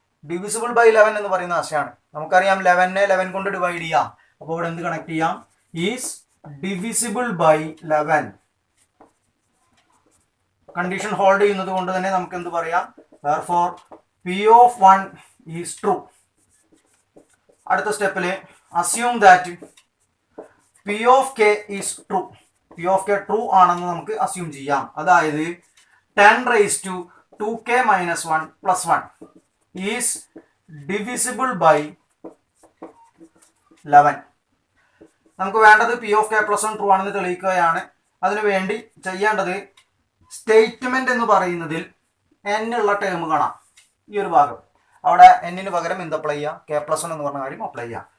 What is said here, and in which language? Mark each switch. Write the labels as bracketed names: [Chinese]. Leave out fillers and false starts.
[Malayalam] Divisible by 11 എന്ന് പറയുന്ന ആശയമാണ്. നമുക്കറിയാം 11നെ 11 കൊണ്ട് ഡിവൈഡ് ചെയ്യാം. അപ്പോൾ ഇവിടെ എന്ത് കണക്ട് ചെയ്യാം? Is divisible by 11. Condition hold ചെയ്യുന്നത് കൊണ്ട് തന്നെ നമുക്ക് എന്ത് പറയാം? [English] Therefore, P of 1 is true. [Malayalam] അടുത്ത സ്റ്റെപ്പിൽ [English] assume that P of k is true. [Malayalam] P of k true ആണെന്ന് നമുക്ക് assume ചെയ്യാം. അതായത് 10⁻²k - 1 + 1 [English] is divisible by 11. [Malayalam] നമുക്ക് വേണ്ടത് P of k + 1 ട്രൂ ആണെന്ന് തെളിയിക്കുകയാണ്. അതിനു വേണ്ടി ചെയ്യേണ്ടത് സ്റ്റേറ്റ്മെന്റ് എന്ന് പറയുന്നതിൽ n ഉള്ള ടേം കാണാം. ഈ ഒരു ഭാഗം അവിടെ n-ന് പകരം എന്ത് അപ്ലൈ ചെയ്യുക? k + 1 എന്ന് പറഞ്ഞ കാര്യം അപ്ലൈ ചെയ്യുക.